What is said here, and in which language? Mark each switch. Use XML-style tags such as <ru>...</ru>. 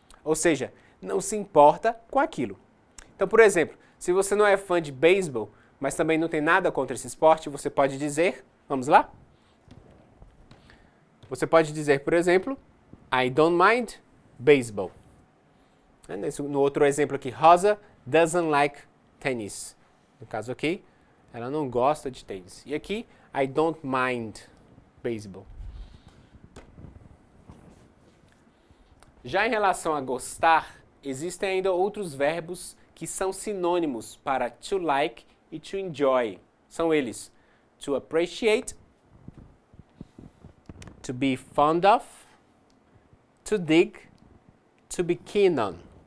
<pt>Ou seja, não se importa com aquilo. Então, por exemplo, se você não é fã de beisebol, mas também não tem nada contra esse esporte, você pode dizer, vamos lá? Você pode dizer, por exemplo,</pt> <en>I don't mind baseball.</en> <pt>No outro exemplo aqui,</pt> <en>Rosa doesn't like tennis.</en> <pt>No caso aqui, ela não gosta de tênis. E aqui,</pt> <en>I don't mind baseball.</en> <pt>Já em relação a gostar, existem ainda outros verbos que são sinônimos para to like e to enjoy. São eles to appreciate, to be fond of, to dig, to be keen on.</pt>